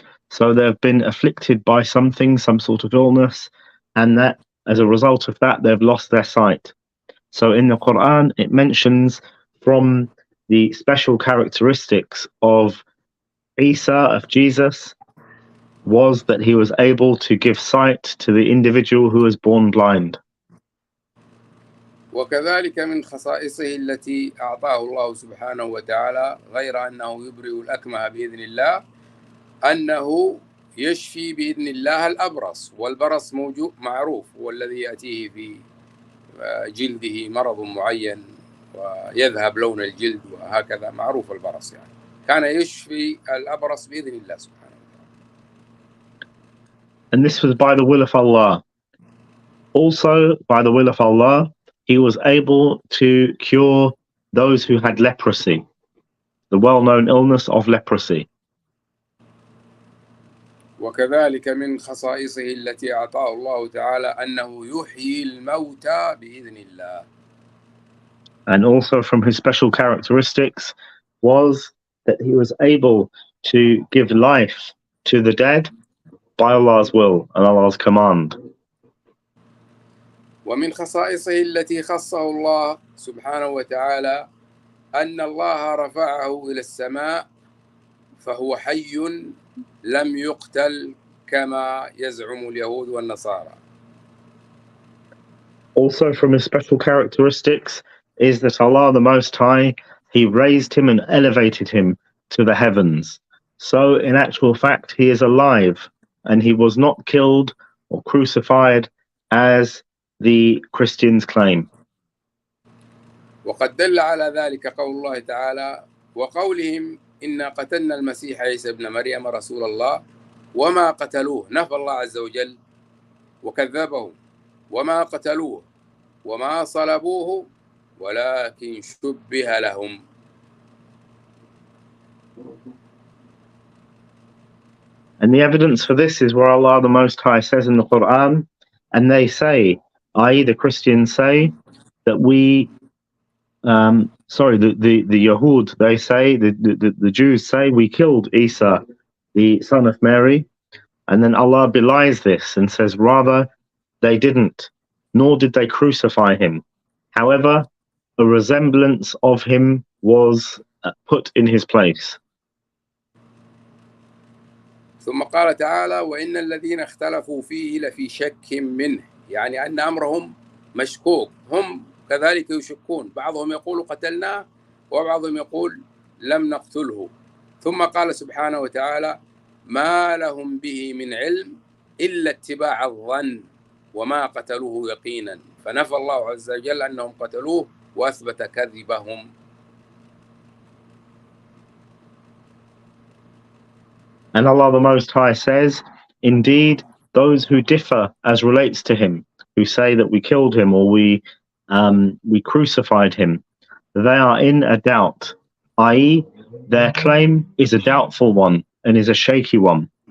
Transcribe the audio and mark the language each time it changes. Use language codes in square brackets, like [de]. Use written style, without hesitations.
[en] So they've been afflicted by something, some sort of illness, and that as a result of that, they've lost their sight. So in the Quran, it mentions from the special characteristics of Isa, of Jesus, was that he was able to give sight to the individual who was born blind. [ar] وكذلك من خصائصه التي أعطاه الله سبحانه وتعالى غير أنه يبرئ الأكمه بإذن الله أنه يشفي بإذن الله الأبرص، والبرص موجود معروف هو الذي يأتيه في جلده مرض معين ويذهب لون الجلد وهكذا، معروف البرص، يعني كان يشفي الأبرص بإذن الله سبحانه وتعالى. [en] And this was by the will of Allah. Also, by the will of Allah, he was able to cure those who had leprosy, the well-known illness of leprosy. [ar] وكذلك من خصائصه التي أعطاه الله تعالى أنه يحيي الموتى بإذن الله. [en] And also from his special characteristics was that he was able to give life to the dead by Allah's will and Allah's command. [ar] ومن خصائصه التي خصه الله سبحانه وتعالى أن الله رفعه إلى السماء فهو حي لم يقتل كما يزعم اليهود والنصارى. [en] Also from his special characteristics is that Allah the Most High, he raised him and elevated him to the heavens. So in actual fact, he is alive and he was not killed or crucified as the Christians claim. [ar] وقد دل على ذلك قول الله تعالى وقولهم إنا قتلنا المسيح عيسى ابن مريم رسول الله وما قتلوه. نفى الله عز وجل وكذبهم وما قتلوه وما صلبوه ولكن شبه لهم. [en] And the evidence for this is where Allah the Most High says in the Quran, and they say, i.e. the Christians say, that we, the Yahud, they say, the Jews say, we killed Isa, the son of Mary, and then Allah belies this and says, rather, they didn't, nor did they crucify him. However, a resemblance of him was put in his place. [ar] ثم قال تعالى وإن الذين اختلفوا فيه لفي شك منه، يعني أن أمرهم مشكوك، هم كذلك يشكون، بعضهم يقول قتلناه وبعضهم يقول لم نقتله. ثم قال سبحانه وتعالى ما لهم به من علم إلا اتباع الظن وما قتلوه يقينا، فنفى الله عز وجل أنهم قتلوه وأثبت كذبهم. [en] And Allah the Most High says, indeed, those who differ as relates to him, who say that we killed him or we crucified him, they are in a doubt, i.e. their claim is a doubtful one and is a shaky one.